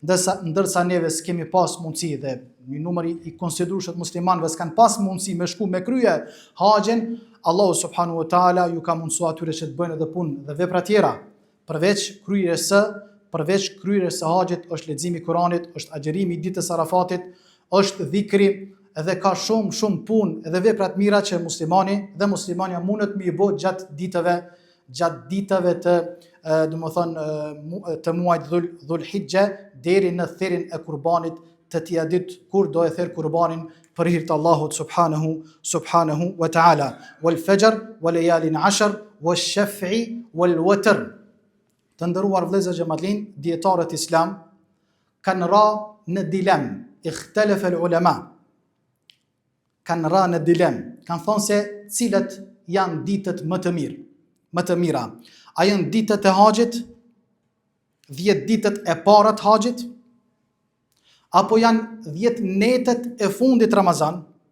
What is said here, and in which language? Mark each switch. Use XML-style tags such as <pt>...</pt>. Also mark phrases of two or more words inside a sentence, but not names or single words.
<sq>ndërsa neve s'kemi pas mundësi dhe një numër i konsiderueshëm muslimanëve s'kan pas mundësi me shku me krye haxhin, Allahu</sq> <ar>سبحانه وتعالى</ar> <sq>ju ka mundsuar atyre që të bëjnë edhe punë dhe vepra tjera, përveç kryerjes së haxhit është leximi i Kuranit, është agjerimi i ditës Arafatit, është dhikri, edhe ka shumë punë edhe vepra të mira që muslimania mundet me i bë gjatë ditëve të të muajit Dhul-Hijja deri në therrin e kurbanit të tija ditë kur do e therr kurbanin për hir të Allahut</sq> <ar>سبحانه وتعالى. والفجر وليال عشر والشفع والوتر.</ar> <sq>Të nderuar vëllezër xhamatllin, dietarët islam kanë ra në dilem,</sq> <ar>اختلف العلماء.</ar> <sq>Kanë ra në dilem, kanë thonë se cilat janë ditët më të mira. A janë ditët e haxhit, 10 ditët e para të haxhit, apo janë 10 netët e fundit Ramazan?</sq>